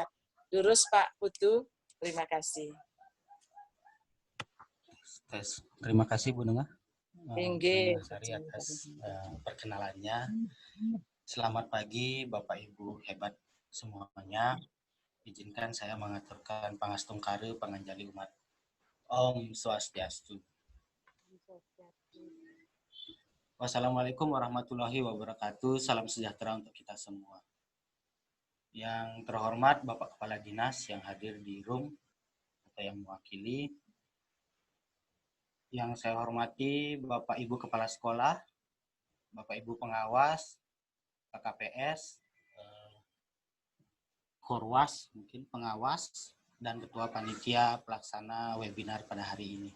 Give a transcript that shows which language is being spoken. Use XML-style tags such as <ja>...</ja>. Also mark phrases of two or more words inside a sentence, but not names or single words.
<id>Lurus Pak Putu, terima kasih. Terima kasih Bu Nengah Sari atas perkenalannya. Selamat pagi Bapak Ibu hebat semuanya. Izinkan saya mengaturkan</id> <ban>pangastung kare panganjali umat.</ban> <sa>Om Swastiastu.</sa> <ar>والسلام عليكم ورحمة الله وبركاته.</ar> <id>Salam sejahtera untuk kita semua. Yang terhormat Bapak Kepala Dinas yang hadir di room atau yang mewakili. Yang saya hormati Bapak Ibu Kepala Sekolah, Bapak Ibu Pengawas, KKPS, Korwas, mungkin pengawas, dan Ketua Panitia Pelaksana webinar pada hari ini.</id>